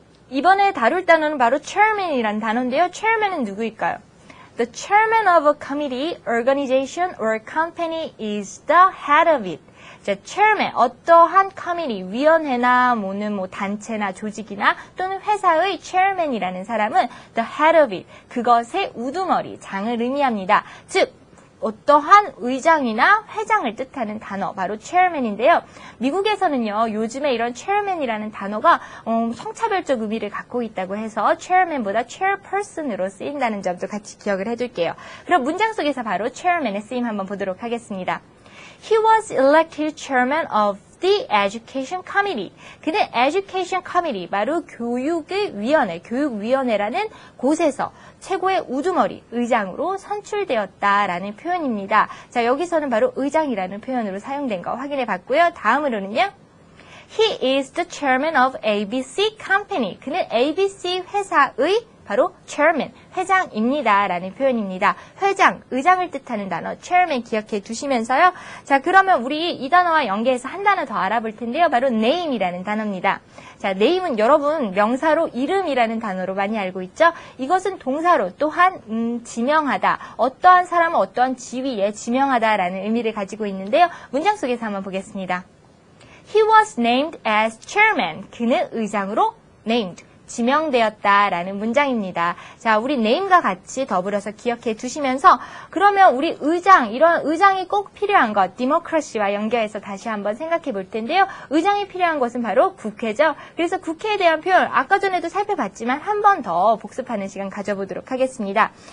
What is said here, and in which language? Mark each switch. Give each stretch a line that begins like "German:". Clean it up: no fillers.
Korean: 이번에 다룰 단어는 바로 chairman이라는 단어인데요. chairman은 누구일까요?
English: The chairman of a committee, organization, or company is the head of it.
Korean: 자, chairman, 어떠한 커미티, 위원회나 단체나 조직이나 또는 회사의 chairman이라는 사람은
English: the head of it,
Korean: 그것의 우두머리, 장을 의미합니다. 즉, 어떠한 의장이나 회장을 뜻하는 단어, 바로 chairman인데요. 미국에서는요, 요즘에 이런 chairman이라는 단어가 성차별적 의미를 갖고 있다고 해서 chairman보다 chairperson으로 쓰인다는 점도 같이 기억을 해둘게요. 그럼 문장 속에서 바로 chairman의 쓰임 한번 보도록 하겠습니다.
English: He was elected chairman of the Education Committee.
Korean: 그는 Education Committee, 바로 교육위원회라는 곳에서 최고의 우두머리, 의장으로 선출되었다라는 표현입니다. 자, 여기서는 바로 의장이라는 표현으로 사용된 거 확인해 봤고요. 다음으로는요.
English: He is the chairman of ABC company.
Korean: 그는 ABC 회사의 바로 chairman, 회장입니다. 라는 표현입니다. 회장, 의장을 뜻하는 단어 chairman 기억해 두시면서요. 자, 그러면 우리 이 단어와 연계해서 한 단어 더 알아볼 텐데요. 바로 name이라는 단어입니다. 자, name은 여러분 명사로 이름이라는 단어로 많이 알고 있죠? 이것은 동사로 또한 지명하다, 어떠한 사람을 어떠한 지위에 지명하다라는 의미를 가지고 있는데요. 문장 속에서 한번 보겠습니다.
English: He was named as chairman.
Korean: 그는 의장으로 named. 지명되었다라는 문장입니다. 자, 우리 name과 같이 더불어서 기억해 두시면서 그러면 우리 의장, 이런 의장이 꼭 필요한 것, democracy와 연결해서 다시 한번 생각해 볼 텐데요. 의장이 필요한 것은 바로 국회죠. 그래서 국회에 대한 표현, 아까 전에도 살펴봤지만 한 번 더 복습하는 시간 가져보도록 하겠습니다.